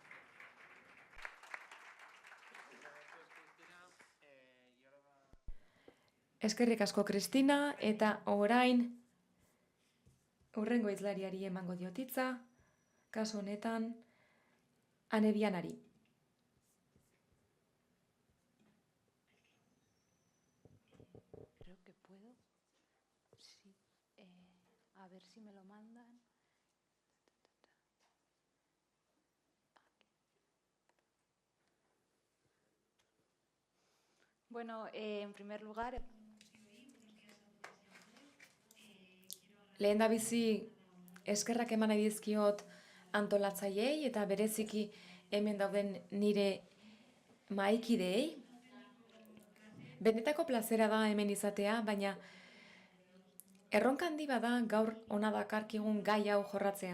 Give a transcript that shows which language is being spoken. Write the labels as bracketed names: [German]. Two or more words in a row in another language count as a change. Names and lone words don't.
[Basque] Eskerrik asko, Kristina, eta orain hurrengo hizlariari emango diot hitza, kasu honetan Ane Vianari. [Spanish] Creo que puedo. Sí. A ver si me lo mandan. Bueno, en primer lugar... [Basque] Lehendabizi eskerrak eman nahi dizkiot antolatzaileei eta bereziki hemen dauden nire mahaikideei. Benetako plazera da hemen izatea, baina erronka handi bada gaur hona dakarkigun gai hau jorratzea.